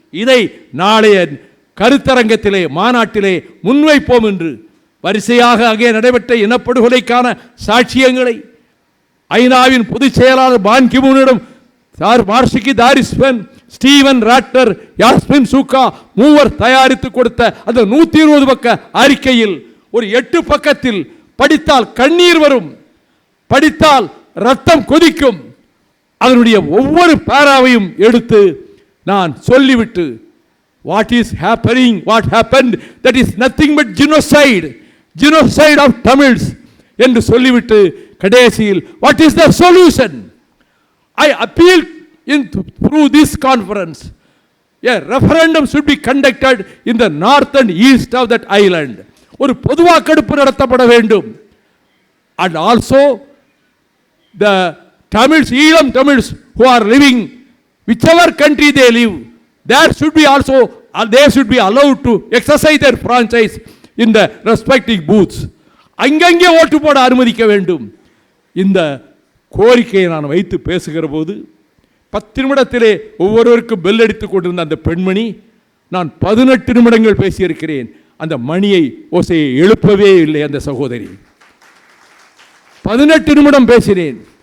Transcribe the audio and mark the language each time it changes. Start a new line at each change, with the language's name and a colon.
Tamil: இதை நாளைய கருத்தரங்கத்திலே, மாநாட்டிலே முன்வைப்போம் என்று வரிசையாக அங்கே நடைபெற்ற இனப்படுகொலைக்கான சாட்சியங்களை ஐநாவின் பொதுச் செயலாளர் பான் கி மூனிடம் மார்ஷிகி தாரிஸ்வன், ஸ்டீவன் ராட்னர், யாஸ்மின் சூக்கா மூவர் தயாரித்து கொடுத்த அந்த 120 பக்க அறிக்கையில் ஒரு 8 பக்கத்தில் படித்தால் கண்ணீர் வரும், படித்தால் ரத்தம் கொதிக்கும். அதனுடைய ஒவ்வொரு பாராவையும் எடுத்து நான் சொல்லிவிட்டு,
English: what is happening, what happened, that is nothing but genocide of Tamils
Tamil: என்று சொல்லிவிட்டு கடைசியில்
English: what is the solution? I appeal through this conference, a referendum should be conducted in the north and east of that island.
Tamil: ஒரு பொதுவாக்கெடுப்பு நடத்தப்பட வேண்டும்.
English: and also the Tamils, Elam Tamils who are living whichever country they live, there should be also they should be allowed to exercise their franchise in the respective booths.
Tamil: அங்கங்கே ஓட்டு போட அனுமதிக்க வேண்டும். இந்த கோரிக்கையை நான் வைத்து பேசுகிற போது 10 நிமிடத்திலே ஒவ்வொருவருக்கும் பெல் அடித்துக் கொண்டிருந்த அந்த பெண்மணி, நான் 18 நிமிடங்கள் பேசியிருக்கிறேன், அந்த மணியை ஓசையை எழுப்பவே இல்லை. அந்த சகோதரி 18 நிமிடம் பேசினேன்.